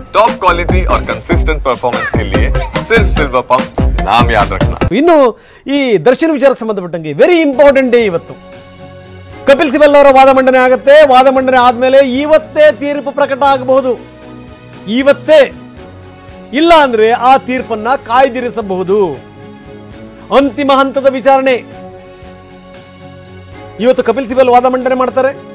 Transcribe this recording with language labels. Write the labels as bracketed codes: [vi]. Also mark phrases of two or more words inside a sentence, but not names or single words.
[en] top quality [hi] और [en] consistent performance [hi] के लिए सिर्फ सिल्वर पंप नाम याद रखना। [kn] ಇನ್ನು ಈ ದರ್ಶನ್ ವಿಚಾರಕ್ಕೆ ಸಂಬಂಧಪಟ್ಟಂಗೆ [en] very important day [kn] ಇವತ್ತು. ಕಪಿಲ್ ಸಿಬಲ್ ಅವರ ವಾದ ಮಂಡನೆ ಆಗುತ್ತೆ. ವಾದ ಮಂಡನೆ ಆದಮೇಲೆ ಇವತ್ತೇ ತೀರ್ಪು ಪ್ರಕಟ ಆಗಬಹುದು. ಇವತ್ತೇ, ಇಲ್ಲ ಅಂದ್ರೆ ಆ ತೀರ್ಪನ್ನ ಕಾಯ್ದಿರಿಸಬಹುದು. ಅಂತಿಮ ಹಂತದ ವಿಚಾರಣೆ ಇವತ್ತು ಕಪಿಲ್ ಸಿಬಲ್ ವಾದ ಮಂಡನೆ ಮಾಡ್ತಾರೆ.